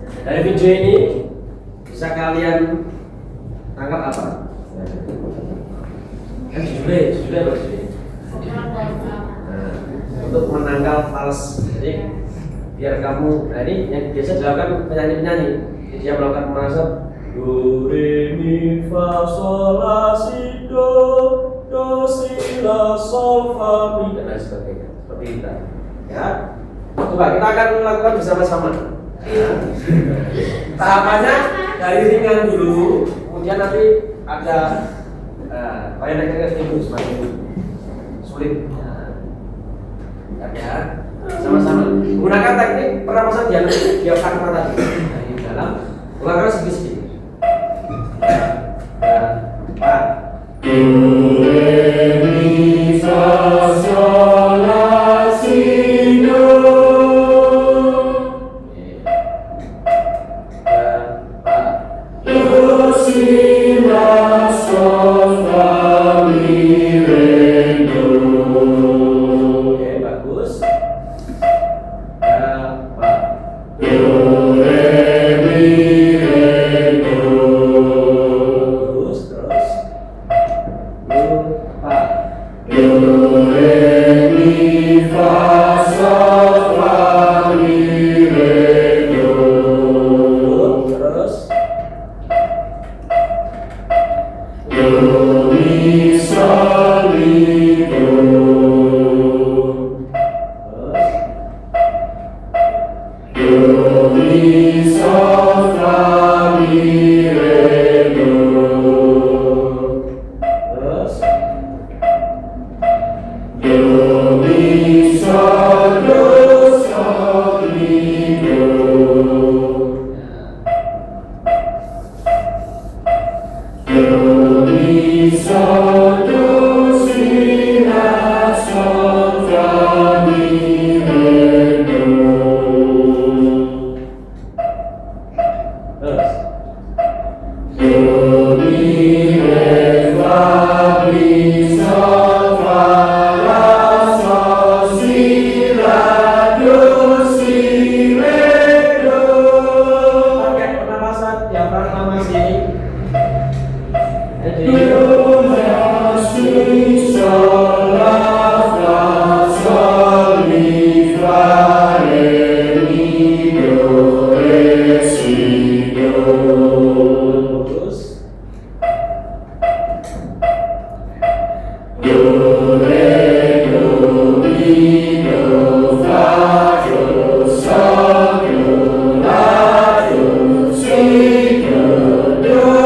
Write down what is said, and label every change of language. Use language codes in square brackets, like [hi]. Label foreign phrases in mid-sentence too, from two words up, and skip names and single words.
[id] Dari video ini bisa kalian tangkap apa? Kan judulnya apa judulnya? Nah, untuk menangkal fals. Jadi biar kamu, nah ini yang biasa dilakukan penyanyi-penyanyi. Jadi dia melakukan pemanasan do re mi fa sol la si do si la sol fa mi dan lain sebagainya. Seperti itu. Ya. Coba kita akan melakukan bersama-sama. Tahapannya dari ringan dulu, kemudian nanti ada naik-naik itu semakin sulit. Ya, sama-sama gunakan teknik pernapasan diafragma tadi. Nah, di dalam ulangkan sedikit-sedikit. Do, re, mi, fa, sol, la, si, do. Do, si, la, sol, fa, mi, re, do. Oke, bagus. Do, re, mi, re, do. Terus. Do, re, mi, fa, sol, fa, mi, re, do. Terus. Do, mi, sol, mi, do. Do, mi, sol, fa, mi, re, do. Terus. Do, mi, sol, do, sol, mi, do. Do, mi, sol, do, si, la, sol, fa, mi, re, do. Terus. Do, mi, re, fa, mi, sol, fa, la, sol, si, la, do, si, re, do. Pakai pernapasan diafragma masih. Jadi Do, la, si, sol, la, fa, sol, mi, fa, re, mi, do, re, si, do. terus. Do, re, do, mi, do, fa, do, sol, do, la, do, si, do, do.